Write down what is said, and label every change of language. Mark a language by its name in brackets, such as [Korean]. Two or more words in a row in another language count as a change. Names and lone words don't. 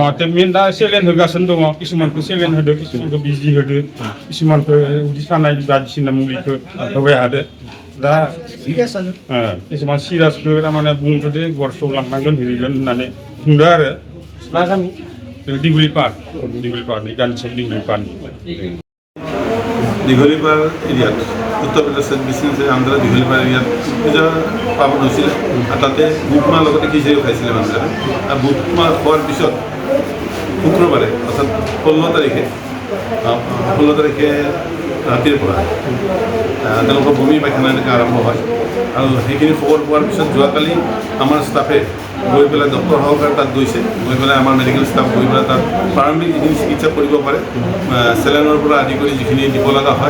[Bodo] ट्रिटमेन्ट दा सेलेन होगासिनो दङ किसुमानखौ सेलेन होदो किसुमानखौ बिजि होदो किसुमानखौ उदै सानाय बायदिसिना मुलिखौ होबाय हादो दा किसुमान सिरियासखौ थारमाने बुंथ'दे गरसेयाव लांनांगोन हैगोन होननानै बुंदो आरो मा गामि दिगलिपारनि गानसब दिगलिपारनि [Assamese] দীঘলীপাৰ এৰিয়াত উত্তৰ প্ৰদেশত বিশ্বনাথ আন্ধ্ৰা দীঘলীপাৰ এৰিয়াত পূজা পালন হৈছিলে আৰু তাতে বুট মাহ লগতে খিচিৰিও খাইছিলে মানুহবিলাকে আৰু বুট মাহ খোৱাৰ পিছত শুক্ৰবাৰে অৰ্থাৎ 16 তাৰিখে ৰাতিৰ পৰা তেওঁলোকৰ বমি পায়খানা এনেকৈ আৰম্ভ হয় আৰু সেইখিনি খবৰ পোৱাৰ পিছত যোৱাকালি আমাৰ ষ্টাফে গৈ পেলাই ডক্টৰ সহকাৰে তাত গৈছে গৈ পেলাই আমাৰ মেডিকেল ষ্টাফ গৈ পেলাই তাত প্ৰাৰম্ভিক যিখিনি চিকিৎসা কৰিব পাৰে চেলেনৰ পৰা আদি কৰি যিখিনি দিব লগা হয়